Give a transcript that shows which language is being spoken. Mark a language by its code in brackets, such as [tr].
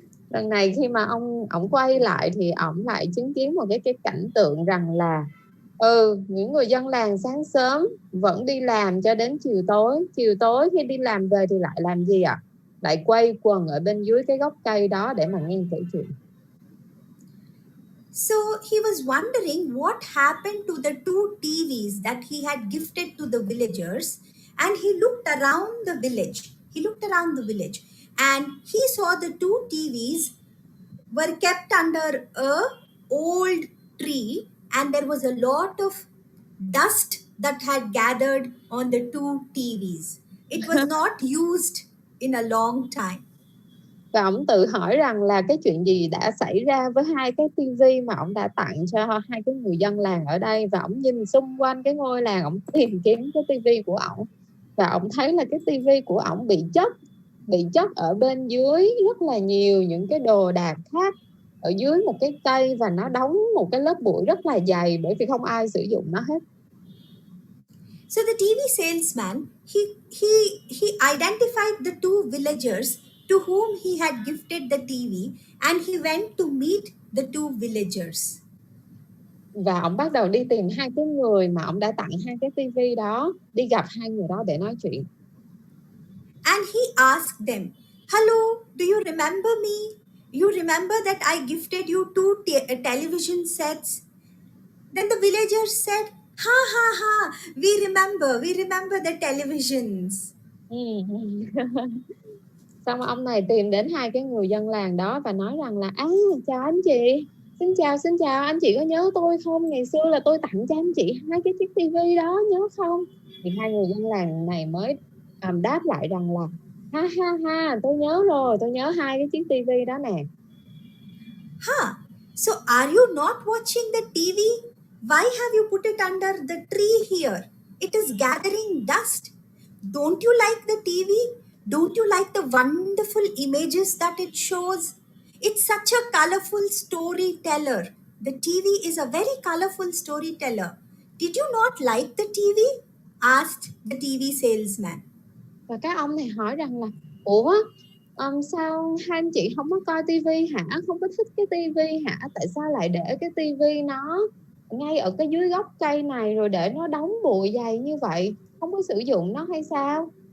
[vi] Lần này khi mà ổng quay lại thì ổng lại chứng kiến một cái cảnh tượng rằng là những người dân làng sáng sớm vẫn đi làm cho đến chiều tối khi đi làm về thì lại làm gì ạ? Lại quay quần ở bên dưới cái gốc cây đó để mà nghe kể chuyện. [en] So he was wondering what happened to the 2 TVs that he had gifted to the villagers, and he looked around the village. And he saw the 2 TVs were kept under a old tree, and there was a lot of dust that had gathered on the 2 TVs. It was not used in a long time. [vi] Và ổng tự hỏi rằng là cái chuyện gì đã xảy ra với hai cái tivi mà ổng đã tặng cho hai cái người dân làng ở đây. Và ổng nhìn xung quanh cái ngôi làng, ổng tìm kiếm cái tivi của ổng, và ổng thấy là cái tivi của ổng bị chất ở bên dưới rất là nhiều những cái đồ đạc khác ở dưới một cái cây, và nó đóng một cái lớp bụi rất là dày bởi vì không ai sử dụng nó hết. [en] So the TV salesman, he identified the 2 villagers to whom he had gifted the TV, and he went to meet the 2 villagers. [vi] Và ông bắt đầu đi tìm hai cái người mà ông đã tặng hai cái tivi đó, đi gặp hai người đó để nói chuyện. [en] And he asked them, "Hello, do you remember me? You remember that I gifted you 2 television sets?" Then the villagers said, "Ha ha ha, we remember the televisions." [vi] Xong ông này tìm đến hai cái người dân làng đó và nói rằng là chào anh chị, xin chào, anh chị có nhớ tôi không? Ngày xưa là tôi tặng cho anh chị hai cái chiếc tivi đó, nhớ không? Thì hai người dân làng này mới đáp lại rằng là Ha ha ha, tôi nhớ rồi, tôi nhớ hai cái chiếc tivi đó nè. Huh. [en] So are you not watching the TV? Why have you put it under the tree here? It is gathering dust. Don't you like the TV? Don't you like the wonderful images that it shows? It's such a colorful storyteller. The TV is a very colorful storyteller. Did you not like the TV? Asked the TV salesman. [vi] Và các ông này hỏi rằng là ủa, sao hai anh chị không có coi tivi hả, không có thích cái tivi hả, tại sao lại để cái tivi nó ngay ở cái dưới gốc cây này rồi để nó đóng bụi dày như vậy, không có sử dụng nó hay sao?